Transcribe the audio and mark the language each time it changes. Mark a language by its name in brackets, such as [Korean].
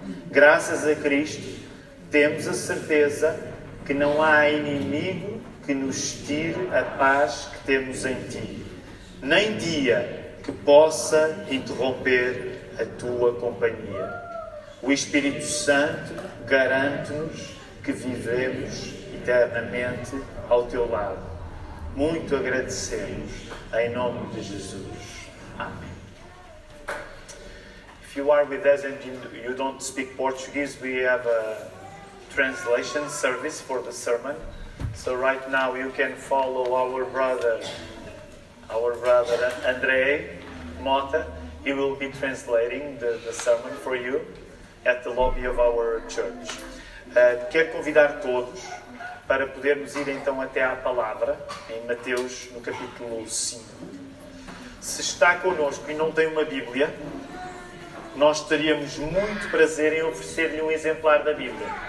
[Portuguese] Graças a Cristo, temos a certeza que não há inimigo que nos tire a paz que temos em Ti, nem dia que possa interromper a Tua companhia. O Espírito Santo garante-nos que vivemos eternamente ao Teu lado. Muito agradecemos, em nome de Jesus. Amém. [English] If you are with us and you don't speak Portuguese, we have a translation service for the sermon. So right now you can follow our brother André Mota. He will be translating the sermon for you at the lobby of our church. [Portuguese] Quero convidar todos para podermos ir então até à palavra, em Mateus, no capítulo 5. Se está connosco e não tem uma Bíblia, nós teríamos muito prazer em oferecer-lhe um exemplar da Bíblia.